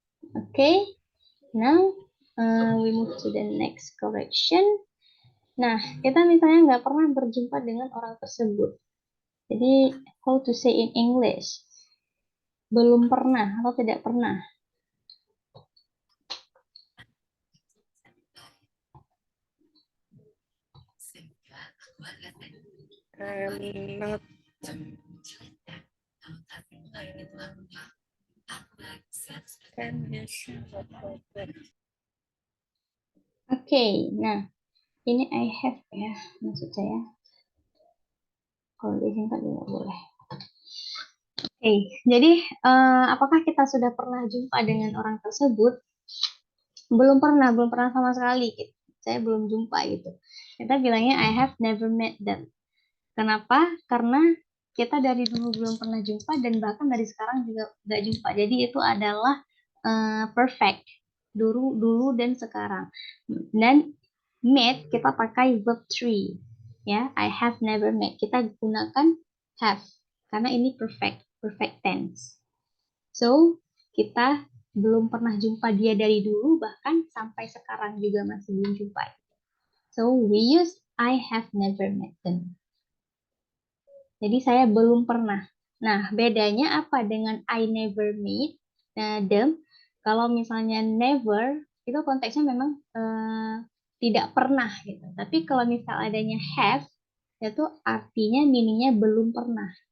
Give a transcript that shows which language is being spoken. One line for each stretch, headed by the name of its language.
English: Okay, now we move to the next correction.
Indonesian: Nah, kita misalnya nggak pernah berjumpa dengan orang tersebut.
English: Jadi, how to say in English?
Indonesian: Belum pernah atau tidak pernah.
English: Not can you share about that?
Indonesian: Oke, nah ini
English: I have
Indonesian: ya, maksud saya. Kalau disingkat juga boleh. Oke, jadi apakah kita sudah pernah jumpa dengan orang tersebut? Belum pernah sama sekali. Gitu. Saya belum jumpa gitu. Kita bilangnya
English: I have never met them.
Indonesian: Kenapa? Karena kita dari dulu belum pernah jumpa dan bahkan dari sekarang juga nggak jumpa. Jadi itu adalah perfect dulu dan sekarang. Dan met kita pakai verb 3 ya.
English: I have never met.
Indonesian: Kita gunakan have karena ini perfect tense. So kita belum pernah jumpa dia dari dulu bahkan sampai sekarang juga masih belum jumpa.
English: So we use I have never met them.
Indonesian: Jadi saya belum pernah. Nah, bedanya apa dengan
English: I never meet them?
Indonesian: Kalau misalnya never, itu konteksnya memang tidak pernah gitu. Tapi kalau misal adanya have, itu artinya meaningnya belum pernah.